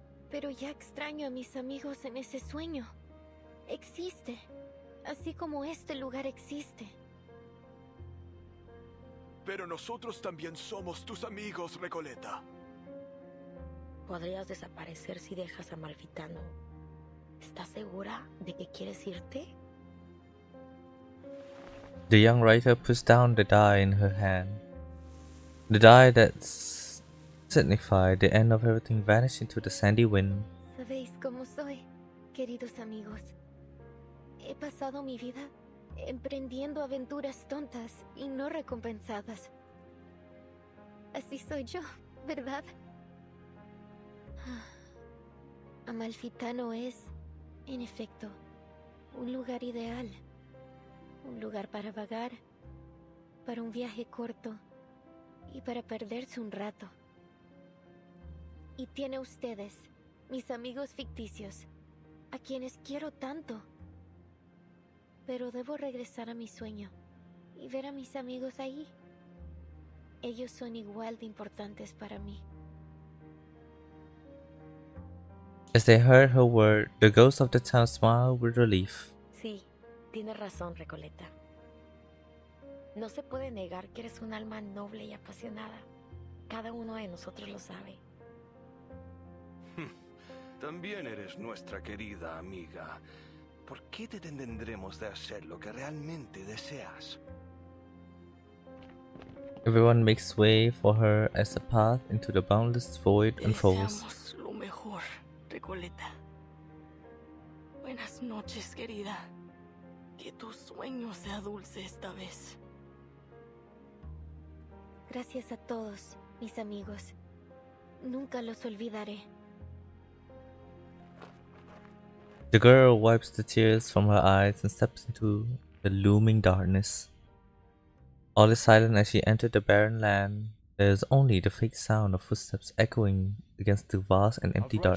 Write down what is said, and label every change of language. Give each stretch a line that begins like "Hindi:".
Spanish: Pero ya extraño a mis amigos en ese sueño. Existe, así como este lugar existe. Pero nosotros también somos tus amigos, Recoleta. Podrías desaparecer si dejas a Malfitano. ¿Estás segura de que quieres irte?
English: The young writer puts down the die in her hand. The die that signified the end of everything vanished into the sandy wind.
Spanish: ¿Sabéis cómo soy, queridos amigos? He pasado mi vida emprendiendo aventuras tontas y no recompensadas. Así soy yo, ¿verdad? Amalfitano es, en efecto, un lugar ideal. Un lugar para vagar, para un viaje corto y para perderse un rato. Y tiene ustedes, mis amigos ficticios, a quienes quiero tanto. Pero debo regresar a mi sueño y ver a mis amigos ahí. Ellos son igual de importantes para mí.
English: As they heard her word, the ghosts of the town smiled with relief.
Spanish: Sí, tienes razón, Recoleta. No se puede negar que eres un alma noble y apasionada. Cada uno de nosotros lo sabe. También eres nuestra querida amiga. ¿Por qué te detendremos de hacer lo que realmente deseas?
English: Everyone makes way for her as the path into the boundless void unfolds.
Spanish: Deseamos lo mejor, Recoleta. Buenas noches, querida. Que tu sueño sea dulce esta vez. Gracias a todos, mis amigos. Nunca los olvidaré.
English: The girl wipes the tears from her eyes and steps into the looming darkness. All is silent as she entered the barren land. There is only the faint sound of footsteps echoing against the vast and empty I've read your